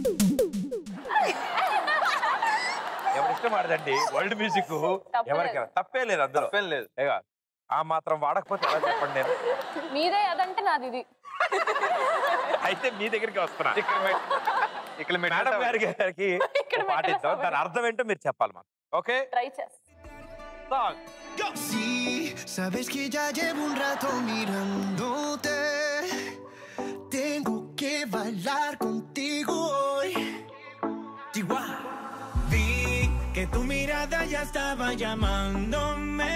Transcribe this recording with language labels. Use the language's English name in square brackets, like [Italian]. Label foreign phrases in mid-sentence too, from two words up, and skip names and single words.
[Telugu] ఎవరి ఇష్టం ఆడదండి [English] world music, [Telugu] ఎవరికి తప్పే లేదు, అందులో తప్పేం లేదు. ఆ మాత్రం వాడకపోతే ఎలా చెప్పండి నేను? మీదే అదంటే నాది ఇది. అయితే మీ దగ్గరికి వస్తున్నా. ఇక్కడ మేడం గారికి పాటిద్దాం, దాని అర్థం ఏంటో మీరు చెప్పాలి మాకు. ఓకే, ట్రై చేస్తా. [Spanish] Sí, sabes que ya llevo un rato mirándote. Tengo que bailar contigo hoy. Chihuahua. Vi que tu mirada ya estaba llamándome.